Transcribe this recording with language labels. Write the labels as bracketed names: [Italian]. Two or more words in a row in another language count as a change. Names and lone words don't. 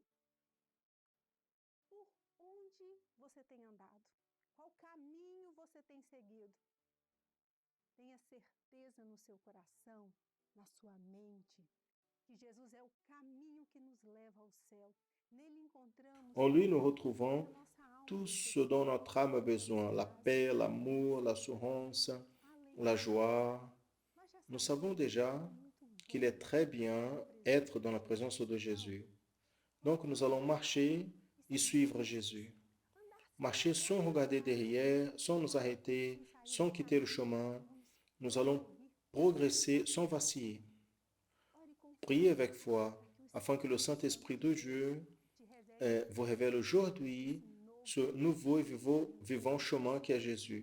[Portuguese] Por onde você tem andado? Qual caminho você tem seguido? Tenha certeza no seu coração, na sua mente, que Jesus é o caminho que nos leva ao céu. Nele encontramos [French] En lui, nous [Portuguese] tudo que [French] retrouvons [Portuguese] a nossa alma [French] tout ce [Portuguese] necessita. [French] dont notre âme a besoin, la paix, l'amour, l'assurance, la joie. [Portuguese] Nós já [French] Nous [Portuguese] sabemos [French] savons [Portuguese] que [French] déjà [Portuguese] é muito [French] qu'il [Portuguese] bom [French] est très [Portuguese] estar [French] bien [Portuguese] na presença [French] être [Portuguese] de [French] dans la [Portuguese] Jesus. [French] présence de Jésus. [Portuguese] Então, [French] Donc nous allons marcher et suivre Jésus. Marcher sans regarder derrière, sans nous arrêter, sans quitter le chemin. Nous allons progresser sans vaciller. Priez avec foi afin que le Saint-Esprit de Dieu vous révèle aujourd'hui ce nouveau et vivant chemin qui est Jésus.